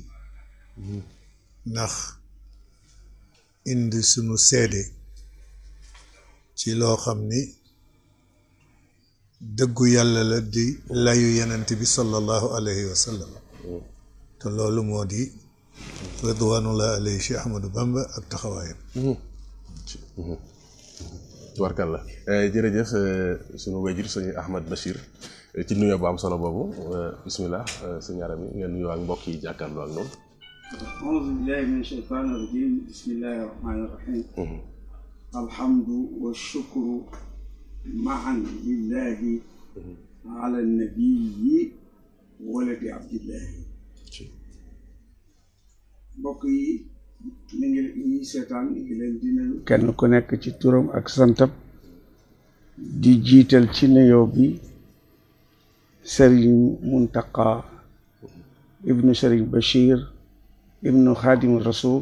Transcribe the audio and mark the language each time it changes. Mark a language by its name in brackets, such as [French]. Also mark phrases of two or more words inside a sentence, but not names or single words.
[Wolof] ndax indi sunu seede ci loo xam ni dëggu yàlla la di layu yenent bi [Arabic] صلى الله عليه وسلم [Wolof] te loolu moo di [Arabic] رضوان الله عليه [Wolof] Cheikh Ahmadou Bamba ak taxawaayam. tubarkalla jërëjëf sunu wayjur sëñ Ahmad Bachir ci nuyoo bu am solo boobu bismillah sëñ Arami ngeen nuyoo ak mbokk yi jàkkaarloo ak noonu. [Arabic] أعوذ بالله من الشيطان الرجيم بسم الله الرحمن الرحيم الحمد والشكر معا لله على النبي ولد عبد الله [Wolof] mbokk yi mi ngi ñuy seetaan ngi leen di nuyu kenn ku nekk ci turam ak santam di jiital ci nuyoo bi Serigne Mountakha ibnu Serigne Bachir ibnu Xaadimu Rasul